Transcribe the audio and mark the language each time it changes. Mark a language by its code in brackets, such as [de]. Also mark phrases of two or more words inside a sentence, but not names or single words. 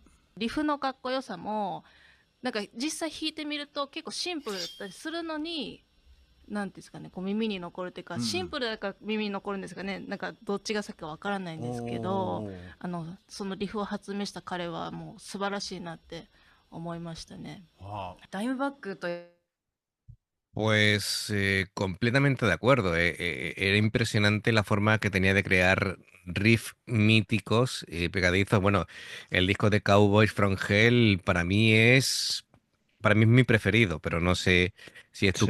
[ja] リフのかっこよさもなんか実際弾いてみると結構シンプルだったりするのに、なんていうんですかね、こう耳に残るというか、うんシンプルだから耳に残るんですかね、なんかどっちが先かわからないんですけど、おーそのリフを発明した彼はもう素晴らしいなって思いましたね。はダイムバックと [es] Pues completamente de acuerdo. Era impresionante la forma que tenía de crear riffs míticos y pegadizos. Bueno, el disco de Cowboys from Hell para mí es mi preferido, pero no sé si es tu